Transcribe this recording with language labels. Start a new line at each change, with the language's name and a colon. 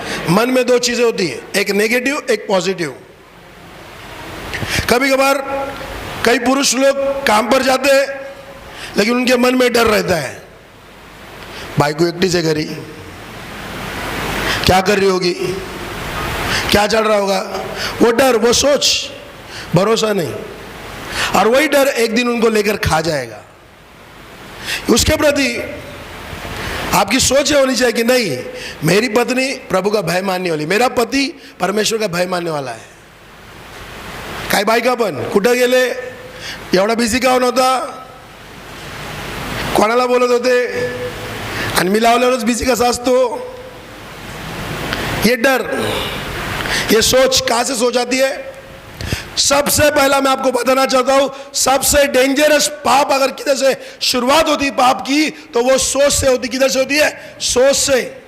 Hindi: मन में 2 चीजें होती है, एक नेगेटिव एक पॉजिटिव। कभी कभार कई पुरुष लोग काम पर जाते हैं लेकिन उनके मन में डर रहता है, भाई को एकटी से करी, क्या कर रही होगी, क्या चल रहा होगा, वो डर, वो सोच, भरोसा नहीं, और वही डर एक दिन उनको लेकर खा जाएगा। उसके प्रति आपकी सोच होनी चाहिए कि नहीं, मेरी पत्नी प्रभु का भय मानने वाली, मेरा पति परमेश्वर का भय मानने वाला है।
Marathi: काय बायका पण कुठं गेले, एवढा बिझी का होता, कोणाला बोलत होते, आणि मी लावल्यावरच बिझी कसा असतो,
Hindi: ये डर, ये सोच कहां से सोच आती है? सबसे पहला मैं आपको बताना चाहता हूं, सबसे डेंजरस पाप अगर किधर से शुरुआत होती है पाप की, तो वो सोच से होती। किधर से होती है? सोच से।